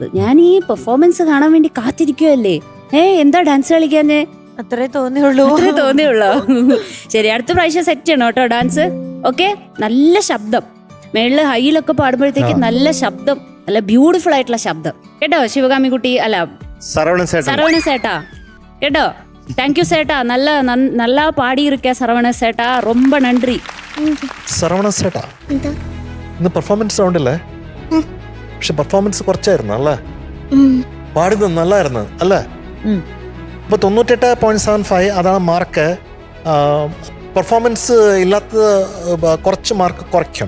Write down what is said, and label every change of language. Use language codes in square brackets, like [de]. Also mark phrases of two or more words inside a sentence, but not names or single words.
[ml] ഞാൻ ഈ പെർഫോമൻസ് കാണാൻ വേണ്ടി കാത്തിരിക്കുവല്ലേ, എന്താ ഡാൻസ് കളിക്കാഞ്ഞേ? അത്രേ തോന്നിയുള്ളൂ. ശരി, അടുത്ത പ്രാവശ്യം സെറ്റ് ചെയ്യണം കേട്ടോ ഡാൻസ്. ഓക്കെ, നല്ല ശബ്ദം, മേളില് ഹൈയിലൊക്കെ പാടുമ്പോഴത്തേക്ക് നല്ല ശബ്ദം, നല്ല ബ്യൂട്ടിഫുൾ ആയിട്ടുള്ള ശബ്ദം കേട്ടോ. ശിവകാമി കുട്ടി, അല്ല சரவண சேட்டா കേട്ടോ. [ta] தேங்க்யூ சேட்டா, நல்லா பாடி இருக்க சரவண சேட்டா, ரொம்ப நன்றி. [ml] സരവണ ചേട്ടാ, എന്താ ഇന്ന് പെർഫോമൻസ് സൗണ്ടില്ലേ? പക്ഷെ പെർഫോമൻസ് കുറച്ചായിരുന്നു അല്ലേ? പാടുന്നത് നല്ലായിരുന്നു അല്ലേ? ഇപ്പൊ 98.75 അതാണ് മാർക്ക്. പെർഫോമൻസ് ഇല്ലാത്ത കുറച്ച് മാർക്ക് കുറയ്ക്കും,